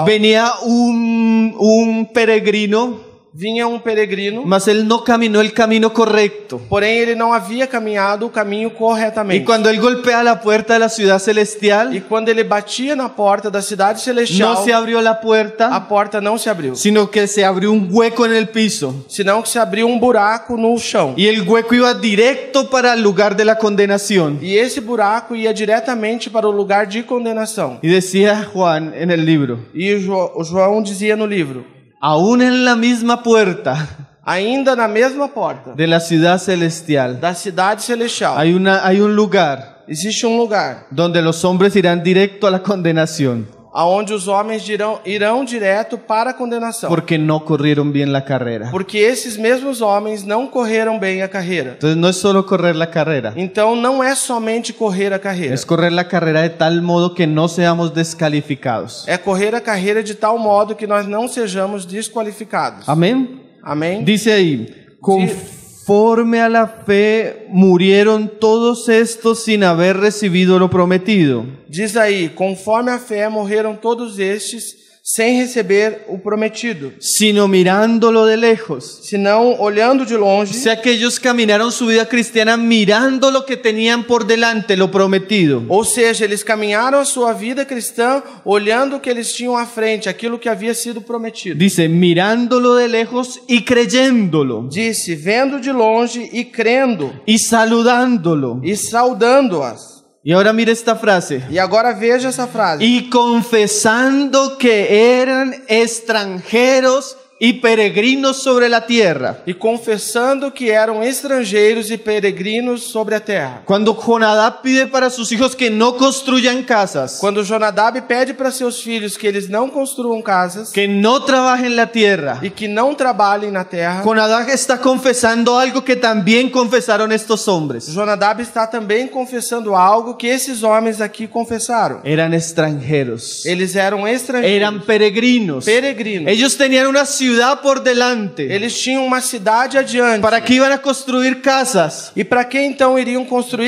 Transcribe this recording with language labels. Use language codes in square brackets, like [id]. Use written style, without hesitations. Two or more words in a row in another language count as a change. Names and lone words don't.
[es] venía un peregrino, [pt] vinha um peregrino, [es] mas él no caminó el camino correcto. [pt] porém ele não havia caminhado o caminho corretamente. [es] Y cuando él golpea la puerta de la ciudad [pt] E [es] celestial, [pt] quando ele batia na porta da cidade celestial, [es] no se abrió la [pt] a [es] puerta, [pt] porta não se abriu, [es] sino que se abrió un hueco en el piso. [pt] senão que se abriu um buraco no chão. [es] Y el hueco iba directo para el lugar de la condenación. [pt] E esse buraco ia diretamente para o lugar de condenação. [es] Y decía Juan en el libro, [pt] E o João dizia no livro, [es] aún en la misma puerta [pt] ainda na mesma porta [es] de la ciudad celestial [pt] da cidade celestial, [es] hay un lugar [pt] existe um lugar [es] donde los hombres irán directo a la condenación [pt] aonde os homens irão direto para a condenação, [es] porque no corrieron bien la carrera. [pt] porque esses mesmos homens não correram bem a carreira. [es] Entonces no es solo correr la carrera, [pt] Então não é somente correr a carreira, [es] es correr la carrera de tal modo que no seamos descalificados. [pt] é correr a carreira de tal modo que nós não sejamos desqualificados. [es] Amén. [pt] Amém? [es] Dice ahí, conforme a la fe murieron todos estos sin haber recibido lo prometido. [pt] Diz aí, conforme a fé morreram todos estes sem receber o prometido, [es] Sino mirándolo de lejos. [pt] senão olhando de [es] O [pt] longe. [es] sea que ellos caminaron su vida cristiana mirando lo que tenían por delante, lo prometido. [pt] Ou seja, eles caminharam a sua vida cristã olhando o que eles tinham à frente, aquilo que havia sido prometido. [es] Dice, mirándolo de lejos y creyéndolo [pt] Disse, vendo de longe e crendo [es] y saludándolo. [pt] e saudando-as. [es] Y ahora mire esta frase. [pt] E agora veja essa frase. [es] Y confesando que eran extranjeros y peregrinos sobre la tierra. [pt] E confessando que eram estrangeiros e peregrinos sobre a terra. [es] Cuando Jonadab pide para sus hijos que no construyan casas, [pt] Quando Jonadab pede para seus filhos que eles não construam casas [es] que no trabajen la tierra, [pt] e que não trabalhem na terra, [es] Jonadab está confesando algo que también confesaron estos hombres. [pt] Jonadab está também confessando algo que esses homens aqui confessaram. [es] Eran extranjeros, [pt] Eles eram estrangeiros, [es] eran peregrinos. [pt] peregrinos. [es] Ellos tenían una ciudad por delante. [pt] Eles tinham uma cidade adiante. [es] ¿Para qué iban a construir casas? [pt] E para que então iriam construir